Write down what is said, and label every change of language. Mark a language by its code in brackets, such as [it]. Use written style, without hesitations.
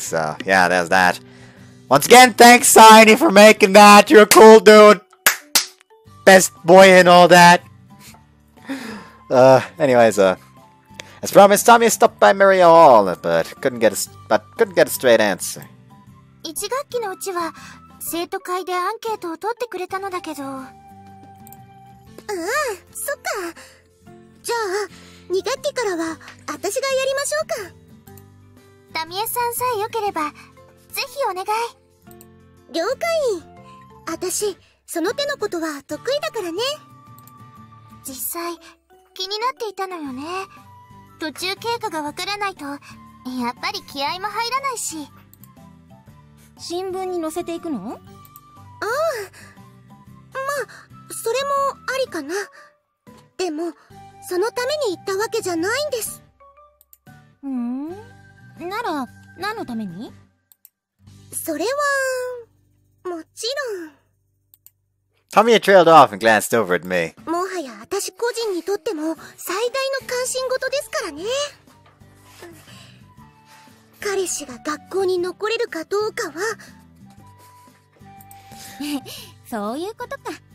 [en] So, yeah, there's that. Once again, thanks, Tiny, for making that. You're a cool dude. Best boy and all that. Anyways, as promised, Tommy stopped by Maria Hall, but couldn't get a straight answer. [ja] 1学期のうちは生徒会でアンケートを取ってくれたのだけど。ああ、そっか。じゃあ2学期からは私がやりましょうか。タミエさんさえ良ければぜひお願い。了解。私その手のことは得意だからね。実際気になっていたのよね。途中経過がわからないとやっぱり気合も入らないし。新聞に載せていくの？ああ、まあそれもありかな。でもそのために行ったわけじゃないんです。なら何のために？それはもちろん。 [en] Tommy trailed off and glanced over at me. [ja] もはや私個人にとっても最大の関心事ですからね。彼氏が学校に残れるかどうかは。そういうことか。